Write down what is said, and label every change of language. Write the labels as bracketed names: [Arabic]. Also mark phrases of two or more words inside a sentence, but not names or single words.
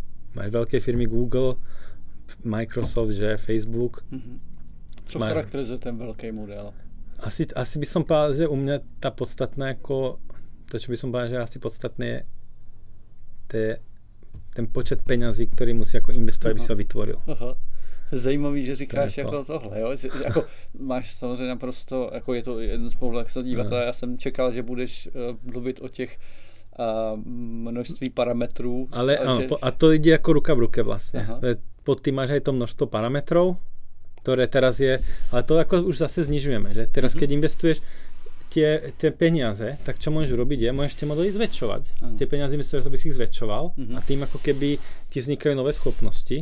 [Slovak] Máš veľké firmy Google, Microsoft, že Facebook. [Czech] Co charakterizuje ten veľký model? [Slovak] Asi by som povedal, že u mňa tá podstatná ako, to čo by som povedal, že asi podstatné je ten počet peňazí, ktorý musí ako investovať, aby si ho vytvoril. [Czech] Zajímavý, že říkáš to jako tohle, jo? Že, jako, máš samozřejmě naprosto, jako je to jeden z pohledů, jak se dívat, ale já jsem čekal, že budeš mluvit o těch množství parametrů. [Slovak] Ale a to ide ako ruka v ruke vlastne. Pod tým máš aj to množstvo parametrov, ktoré teraz je, ale to ako už zase znižujeme, že teraz keď investuješ tie peniaze, tak čo môžeš robiť je, môžeš tie modely zväčšovať. Tie peniaze investuješ, aby si ich zväčšoval a tým ako keby ti vznikajú nové schopnosti.